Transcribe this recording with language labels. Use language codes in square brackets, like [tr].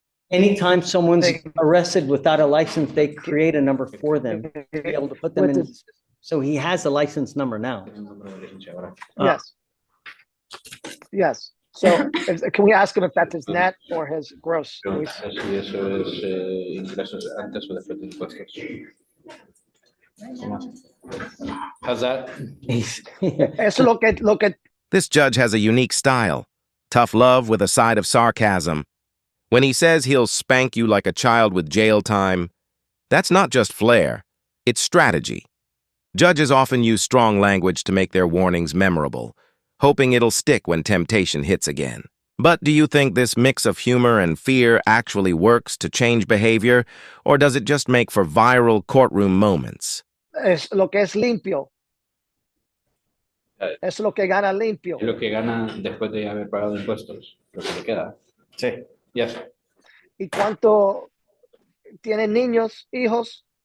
[en] Anytime someone's arrested without a license, they create a number for them to be able to put them in. So he has a license number now. yes. Yes. So can we ask him if that's his net or his gross? [es] Pregunta si eso es ingresos antes o después de impuestos. [en] How's that? [es] Eso lo que [en] This judge has a unique style, tough love with a side of sarcasm. When he says he'll spank you like a child with jail time, that's not just flair, it's strategy. Judges often use strong language to make their warnings memorable, hoping it'll stick when temptation hits again. But do you think this mix of humor and fear actually works to change behavior, or does it just make for viral courtroom moments? [es] es lo que es limpio. Es lo que gana limpio. Es lo que gana después de haber pagado impuestos, lo que le queda. Sí. [en] Yes. [es] ¿Y cuánto tienen niños, hijos?